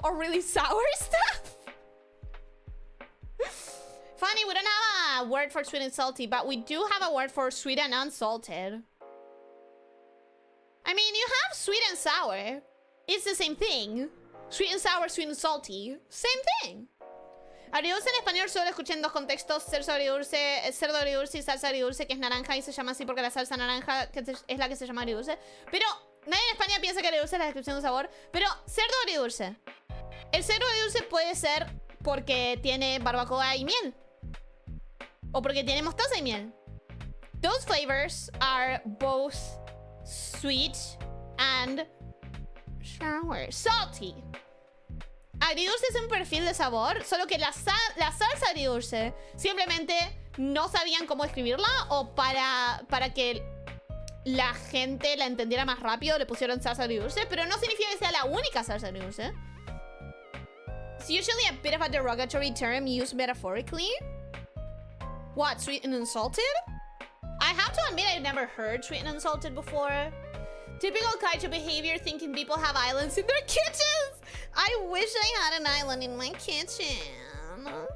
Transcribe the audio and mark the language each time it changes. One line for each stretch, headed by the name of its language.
English: Or really sour stuff? Funny, we don't have a word for sweet and salty, but we do have a word for sweet and unsalted. I mean, you have sweet and sour. It's the same thing. Sweet and sour, sweet and salty. Same thing.
Spanish: Agridulce en español solo escuché en dos contextos. Cerdo agridulce y salsa agridulce, que es naranja y se llama así porque la salsa naranja es la que se llama agridulce. Pero nadie en España piensa que agridulce es la descripción de un sabor. Pero cerdo agridulce. El cerdo agridulce puede ser porque tiene barbacoa y miel. O porque tiene mostaza y miel.
English: Those flavors are both sweet and sour. Salty.
Spanish: Agridulce es un perfil de sabor, solo que la salsa agridulce simplemente no sabían cómo escribirla o para que la gente la entendiera más rápido le pusieron salsa agridulce, pero no significa que sea la única salsa agridulce.
English: It's usually a bit of a derogatory term used metaphorically. What, sweet and unsalted? I have to admit I've never heard sweet and unsalted before. Typical kaiju behavior, thinking people have islands in their kitchens. I wish I had an island in my kitchen.